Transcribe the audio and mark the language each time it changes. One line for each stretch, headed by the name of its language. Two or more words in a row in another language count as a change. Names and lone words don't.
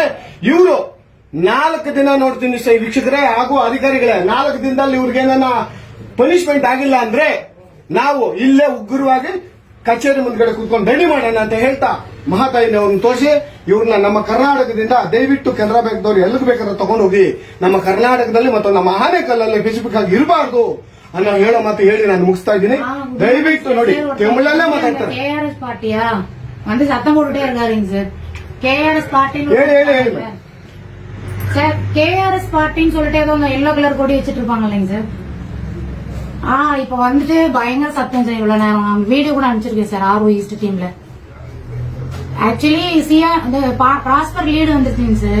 Kannada: ಇವರು 4 ದಿನ ನೋಡ್ತೀನಿ ವೀಕ್ಷಕರೇ ಹಾಗೂ ಅಧಿಕಾರಿಗಳೇ, 4 ದಿನದಲ್ಲಿ ಇವ್ರಿಗೇನ ಪನಿಷ್ಮೆಂಟ್ ಆಗಿಲ್ಲ ಅಂದ್ರೆ ನಾವು ಇಲ್ಲೇ ಉಗ್ರವಾಗಿ ಕಚೇರಿ ಮುಂದ್ಗಡೆ ಕೂತ್ಕೊಂಡು ರೆಡಿ ಮಾಡೋಣ ಅಂತ ಹೇಳ್ತಾ ಮಹಾತಾಯಿನವ್ರನ್ನ ತೋರಿಸಿ ಇವ್ರನ್ನ ನಮ್ಮ ಕರ್ನಾಟಕದಿಂದ ದಯವಿಟ್ಟು ಕೆನರಾ ಬ್ಯಾಂಕ್ದವ್ರು ಎಲ್ಲಿಗೆ ಬೇಕಾದ್ರೆ ತಗೊಂಡೋಗಿ ನಮ್ಮ ಕರ್ನಾಟಕದಲ್ಲಿ ಮತ್ತು ನಮ್ಮ ಆನೆಕಲ್ಲಲ್ಲಿ ಸ್ಪೆಸಿಫಿಕ್ ಆಗಿ ಇರಬಾರ್ದು ಅನ್ನೋ ಹೇಳೋ ಮಾತು ಹೇಳಿ ನಾನು ಮುಗಿಸ್ತಾ ಇದ್ದೀನಿ. ದಯವಿಟ್ಟು ನೋಡಿ ತಮಿಳಲ್ಲೇ ಮಾತಾಡ್ತಾರೆ.
Tamil: கேஆர்எஸ் பார்ட்டியா வந்து சத்தம் போட்டுட்டே இருக்காருங்க சார். கேஆர்எஸ் பார்ட்டின்னு
Kannada: ಹೇಳಿ
Tamil: சார், கேஆர்எஸ் பார்ட்டின்னு சொல்லிட்டு ஏதோ
English: yellow colour
Tamil: கொடி வச்சிட்டு இருப்பாங்க இல்லைங்க சார். இப்ப வந்துட்டு பயங்கர சத்தம் சார். இவ்வளவு நேரம் வீடியோ கூட அனுப்பிச்சிருக்கேன் சார்
English: RO East teamல.
Tamil: ஆக்சுவலி சியா இந்த
English: Prosper lead
Tamil: வந்துருச்சுங்க சார்.